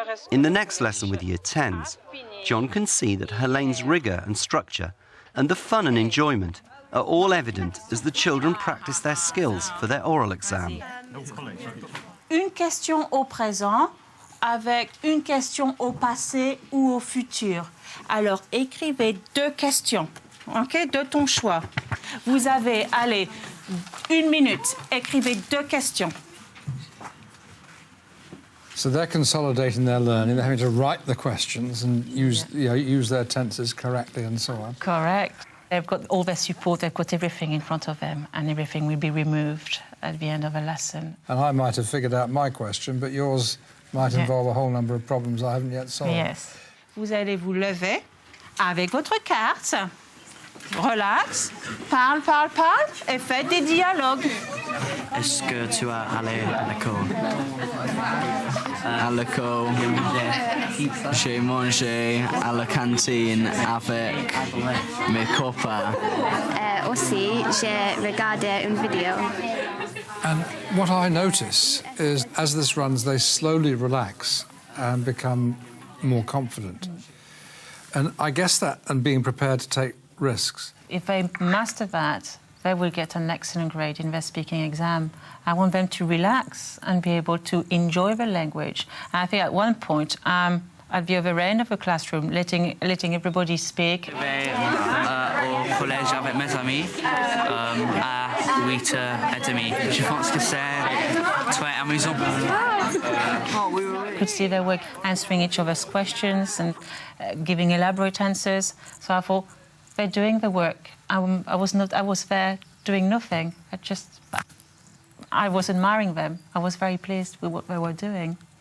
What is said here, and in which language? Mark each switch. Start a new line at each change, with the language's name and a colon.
English: In the next lesson with Year 10s, John can see that Helene's rigour and structure and the fun and enjoyment are all evident as the children practice their skills for their oral exam.
French: Une question au présent avec une question au passé ou au futur. Alors, écrivez 2 questions, ok, de ton choix. Vous avez, allez, 1 minute, écrivez 2 questions.
English: So they're consolidating their learning, they're having to write the questions and use their tenses correctly and so on. Correct. They've got all their support, they've got everything in front of them, and everything will be removed at the end of a lesson. And I might have figured out my question, but yours might involve a whole number of problems I haven't yet solved. Yes.
French: Vous allez vous lever avec votre carte, relax, parle, et faites des dialogues. Est-ce que tu as allé à l'école? À l'école, j'ai mangé à la cantine avec mes copains. Aussi, j'ai regardé une vidéo.
English: And what I notice is, as this runs, they slowly relax and become more confident. And I guess that, and being prepared to take risks. If they master that, they will get an excellent grade in their speaking exam. I want them to relax and be able to enjoy the language. And I think at one point, at the other end of the classroom, letting everybody speak.
French: Je vais au collège avec mes amis à 8h30. Je pense que c'est très amusant.
English: Could see their work answering each other's questions and giving elaborate answers. So I thought, they're doing the work. I was there doing nothing. I was admiring them. I was very pleased with what they were doing.